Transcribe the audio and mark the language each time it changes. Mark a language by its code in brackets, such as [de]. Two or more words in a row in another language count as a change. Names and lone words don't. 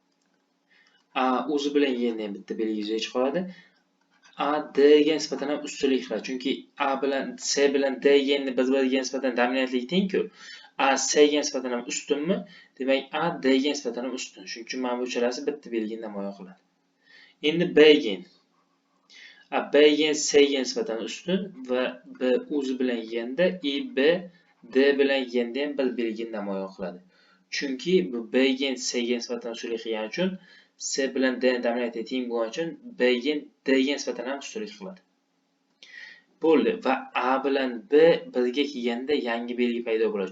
[uz] A o'zi bilan kelganda ham bitta belgi yuzaga chiqadi. A D'ga nisbatan ham ustunlik qiladi. Chunki A bilan C bilan D genni bir-biriga nisbatan dominantligi teng-ku. A C'ga nisbatan ham ustunmi? Demak, A D'ga nisbatan ham ustun. Shuning uchun mana bu uchalasi bitta belgini namoyon qiladi. Endi B gen. B gen C'ga nisbatan ustun va B o'zi bilan yeganda I B D bilan yeganda ham bir belgini namoyon qiladi. Chunki bu B gen C'ga nisbatan ustunlik qilgani uchun C bilan D dominantligi teng bo'lgani uchun B gen D'ga nisbatan ham ustunlik qiladi. Bo'ldi va A bilan B birga kelganda yangi belgi paydo bo'ladi.